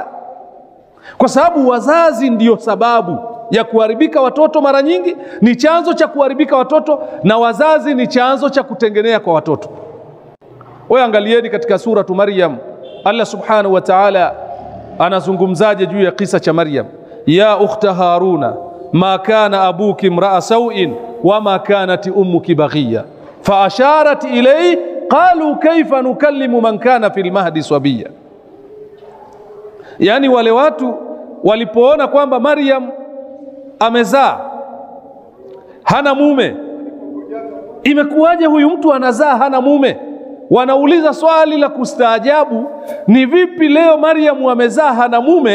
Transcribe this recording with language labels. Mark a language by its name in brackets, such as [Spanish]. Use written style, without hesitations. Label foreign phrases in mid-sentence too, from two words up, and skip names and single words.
[Swahili] Kwa sababu wazazi ndiyo sababu ya kuharibika watoto. Mara nyingi ni chanzo cha kuharibika watoto, na wazazi ni chanzo cha kutengenea kwa watoto. Wewe angalieni katika suratu Maryam, Allah [Arabic] سبحانه وتعالى [Swahili] anazungumzaje juu ya kisa cha Maryam? [Arabic] يا أخت هارون ما كان أبوك امرأ سوء وما كانت أمك بغيا فأشارت إليه قالوا كيف نكلم من كان في المهد صبيا. [Swahili] Yani wale watu walipoona kwamba Maryam amezaa hana mume, imekuwaje huyu mtu anazaa hana mume? Wanauliza swali la kustaajabu, ni vipi leo Maryam amezaa hana mume?